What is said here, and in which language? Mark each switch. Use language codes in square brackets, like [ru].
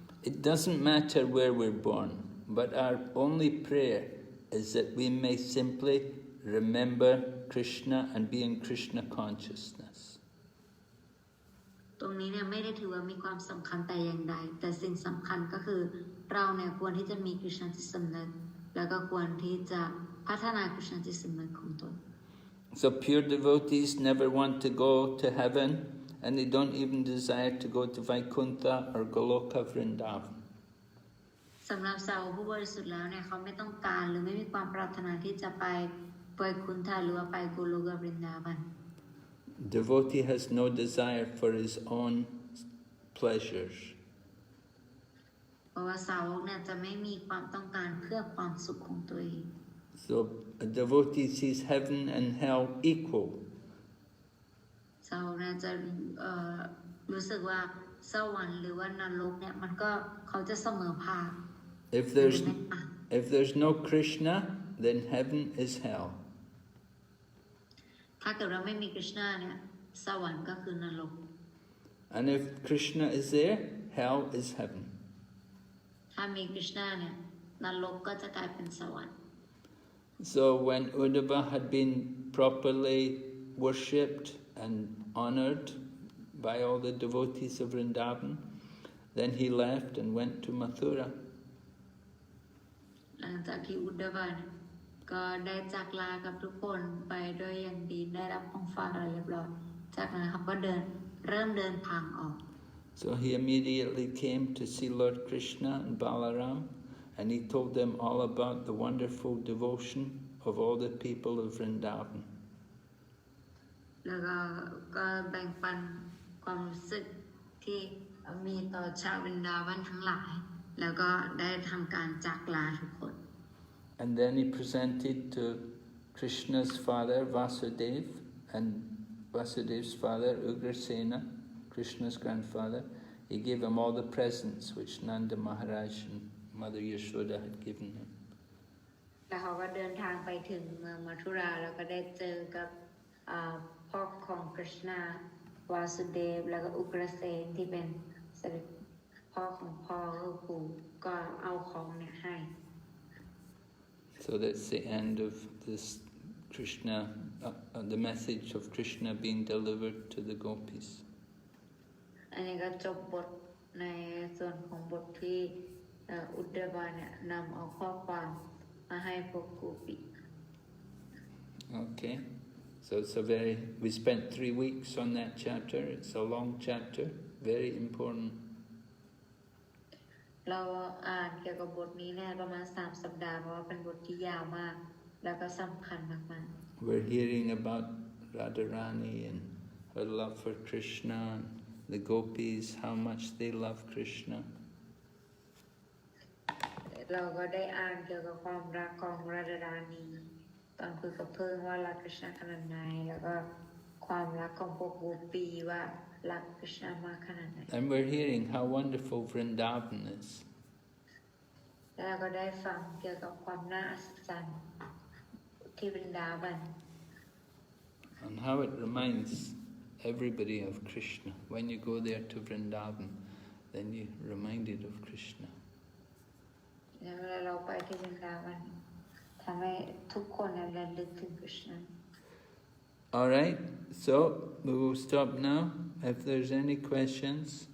[en] It doesn't matter where we're born, but our only prayer is that we may simply remember Krishna and be in Krishna consciousness. [th] ตรงนี้เนี่ยไม่ได้ถือว่ามีความสำคัญแต่อย่างใดแต่สิ่งสำคัญก็คือเราเนี่ยควรที่จะมีกฤษณาจิตสำนึกแล้วก็ควรที่จะพัฒนากฤษณาจิตสำนึกของตน [en] So pure devotees never want to go to heaven, and they don't even desire to go to Vaikuntha or Goloka Vrindavan. [th] สำหรับสาวผู้บริสุทธิ์แล้วเนี่ยเขาไม่ต้องการหรือไม่มีความปรารถนาที่จะไปคุณทาหรือว่าไปโกโลกวรินดาวัน [en] Devotee has no desire for his own pleasures. [th] เพราะว่าสาวกเนี่ยจะไม่มีความต้องการเพื่อความสุขของตัวเอง [en] So a devotee sees heaven and hell equal. [th] สาวกเนี่ยจะรู้สึกว่าสวรรค์หรือว่านรกเนี่ยมันก็เขาจะเสมอภาค [en] If there's no Krishna, then heaven is hell. [th] ถ้าเกิดเราไม่มีคริชนาเนี่ยสวรรค์ก็คือนรก [en] And if Krishna is there, hell is heaven. [th] ถ้ามีคริชนาเนี่ยนรกก็จะกลายเป็นสวรรค์ [en] So when Uddhava had been properly worshipped and honored by all the devotees of Vrindavan, then he left and went to Mathura. [th] หลังจากที่อุดดาวเนี่ยก็ได้จากลากับทุกคนไปด้วยอย่างดีได้รับของฝากอะไรเรียบร้อยจากนั้นเขาก็เริ่มเดินทางออก [en] So he immediately came to see Lord Krishna and Balaram, and he told them all about the wonderful devotion of all the people of Vrindavan. [th] แล้วก็แบ่งปันความรู้สึกที่มีต่อชาววรินดาวันทั้งหลายแล้วก็ได้ทำการจากลาทุกคน [en] And then he presented to Krishna's father Vasudev and Vasudev's father Ugrasena, Krishna's grandfather. He gave him all the presents which Nanda Maharaj and Mother Yashoda had given him. [th] แล้วเขาก็เดินทางไปถึงเมืองมัทุราแล้วก็ได้เจอกับพ่อของกฤษณาวาสุเดฟแล้วก็อุกรเสนที่เป็นเสด็จพ่อของพ่อคือปู่ก็เอาของเนี่ยให้ [en] So that's the end of this Krishna, the message of Krishna being delivered to the Gopīs. [th] อันนี้ก็จบบทในส่วนของบทที่อุดดาวเนี่ยนำเอาข้อความมาให้พวกโกปิ [en] Okay, so we spent 3 weeks on that chapter. It's a long chapter, very important. [th] เราอ่านเกี่ยวกับบทนี้เนี่ยประมาณ3 สัปดาห์เพราะว่าเป็นบทที่ยาวมากแล้วก็สำคัญมากๆ [en] We're hearing about Radharani and her love for Krishna, and the Gopīs, how much they love Krishna. [th] เราก็ได้อ่านเกี่ยวกับความรักของราดารานีตอนคุยกับเพิ่งว่ารักคริชนาขนาดไหนแล้วก็ความรักของพวกโกปีว่ารักคริชนามากขนาดไหน [en] And we're hearing how wonderful Vrindavan is. [th] แล้วเราก็ได้ฟังเกี่ยวกับความน่าอัศจรรย์ที่วรินดาวัน [en] And how it reminds everybody of Krishna. When you go there to Vrindavan, then you're reminded of Krishna. [th] แล้วเวลาเราไปที่วรินดาวันทำให้ทุกคนระลึกถึงคริชนา [en] All right, so we will stop now. If there's any questions.